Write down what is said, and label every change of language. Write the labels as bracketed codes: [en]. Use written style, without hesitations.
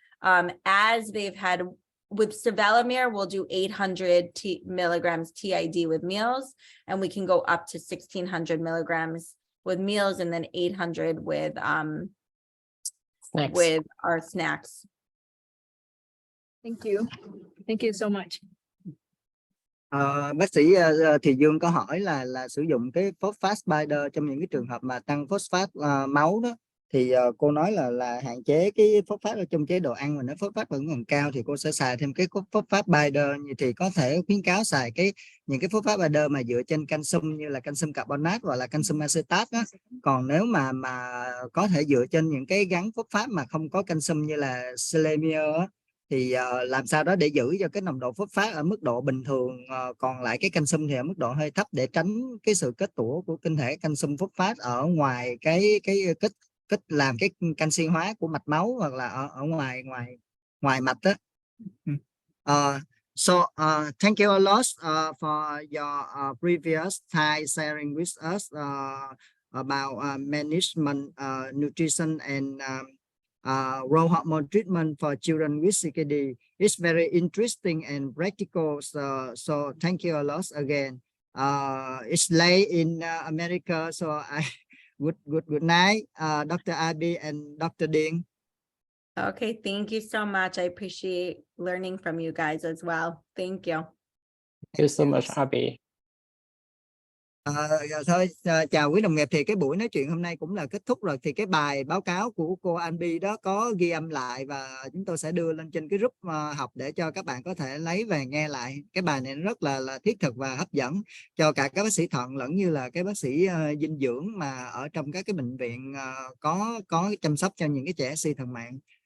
[en] As they've had with sevelamer, we'll do 800 milligrams TID with meals, and we can go up to 1600 milligrams with meals, and then 800 with our snacks. Thank you. Thank you so much. [vi] Bác sĩ Thì Dương có hỏi là sử dụng cái phosphate binder trong những cái trường hợp mà tăng phosphate máu đó, thì cô nói là hạn chế cái phosphate ở trong chế độ ăn, mà nếu phosphate vẫn còn cao thì cô sẽ xài thêm cái phosphate binder. Thì có thể khuyến cáo xài những cái phosphate binder mà dựa trên calcium, như là calcium carbonate hoặc là calcium acetate đó. Còn nếu mà có thể dựa trên những cái gắn phosphate mà không có calcium như là selenium á, thì làm sao đó để giữ cho cái nồng độ phosphate ở mức độ bình thường, còn lại cái calcium thì ở mức độ hơi thấp, để tránh cái sự kết tủa của tinh thể calcium phosphate ở ngoài cái kết làm cái canxi hóa của mạch máu, hoặc là ở ngoài mạch đó. [en] So thank you a lot for your previous time sharing with us about management, nutrition and growth hormone treatment for children with CKD. It's very interesting and practical. So thank you a lot again. It's late in America, so I good night, Dr. Abby and Dr. Ding. Okay, thank you so much. I appreciate learning from you guys as well. Thank you. Thank you so much, Abby. [vi] Thôi chào quý đồng nghiệp, thì cái buổi nói chuyện hôm nay cũng là kết thúc rồi. Thì cái bài báo cáo của cô Anby đó có ghi âm lại và chúng tôi sẽ đưa lên trên cái group học để cho các bạn có thể lấy về nghe lại. Cái bài này rất là thiết thực và hấp dẫn cho cả các bác sĩ thận lẫn như là cái bác sĩ dinh dưỡng mà ở trong các cái bệnh viện có chăm sóc cho những cái trẻ suy thận mạng.